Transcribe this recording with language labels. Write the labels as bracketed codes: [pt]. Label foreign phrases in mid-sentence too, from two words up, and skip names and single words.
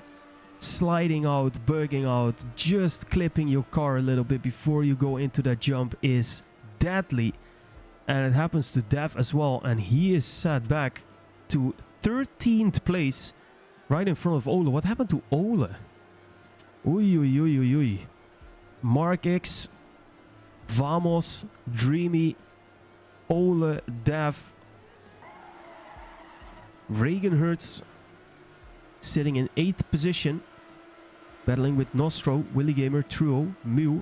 [en] Sliding out, bugging out, just clipping your car a little bit before you go into that jump is deadly. And it happens to Dev as well. And he is set back to 13th place. Right in front of Ole. What happened to Ole? Ui, ui, ui, ui, ui. Mark X, Vamos, Dreamy, Ole, Dev, Regenhertz sitting in 8th position. Battling with Nostro, Willy Gamer, Truo, Mew.